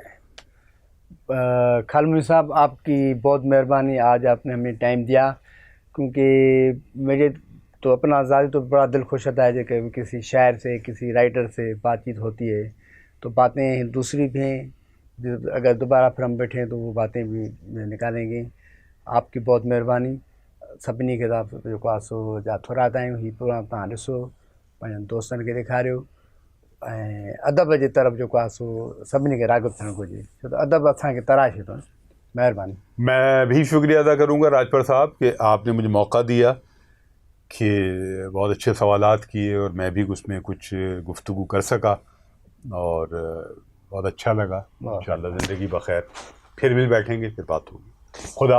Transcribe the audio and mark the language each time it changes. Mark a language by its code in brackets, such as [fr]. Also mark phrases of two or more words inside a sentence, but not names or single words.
[ur] خالمی صاحب, آپ کی بہت مہربانی, آج آپ نے ہمیں ٹائم دیا, کیونکہ مجھے تو اپنا ذاتی تو بڑا دل خوش ہوتا ہے کہ کسی شاعر سے, کسی رائٹر سے بات چیت ہوتی ہے, تو باتیں دوسری بھی ہیں, اگر دوبارہ پھر ہم بیٹھیں تو وہ باتیں بھی نکالیں گے. آپ کی بہت مہربانی. [sd] सभिनी खे तव्हां जेको आहे सो जा थोरा था आहियूं, हीउ प्रोग्राम तव्हां ॾिसो, पंहिंजनि दोस्तनि खे ॾेखारियो, ऐं अदब जे तरफ़ जेको आहे सो सभिनी खे राग़िब थियणु घुरिजे, छो त अदब असांखे तराशे थो. [ur] مہربانی. میں بھی شکریہ ادا کروں گا راجپر صاحب کہ آپ نے مجھے موقع دیا کہ بہت اچھے سوالات کیے اور میں بھی اس میں کچھ گفتگو کر سکا اور بہت اچھا لگا. انشاءاللہ زندگی بخیر پھر مل بیٹھیں گے، پھر بات ہوگی.